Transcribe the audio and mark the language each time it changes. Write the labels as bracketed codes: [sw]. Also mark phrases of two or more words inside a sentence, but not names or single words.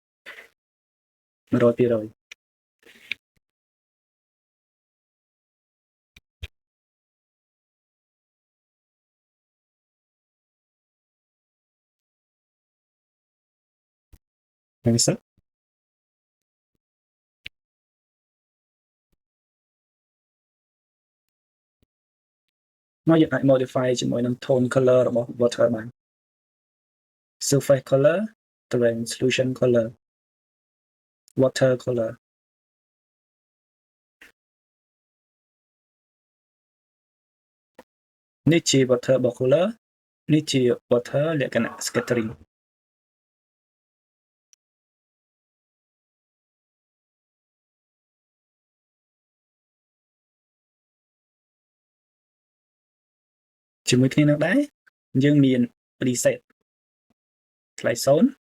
[km] 100% ហ្នឹងសិនមក យើងអាច modify ជាមួយនឹង [en] tone color [km] របស់ water បាន [en] surface color translucent color water color [km] នេះជា [en] water color [km] នេះជា water លក្ខណៈ scattering ជាមួយគ្នានឹងដែរយើងមាន preset ថ្លៃ0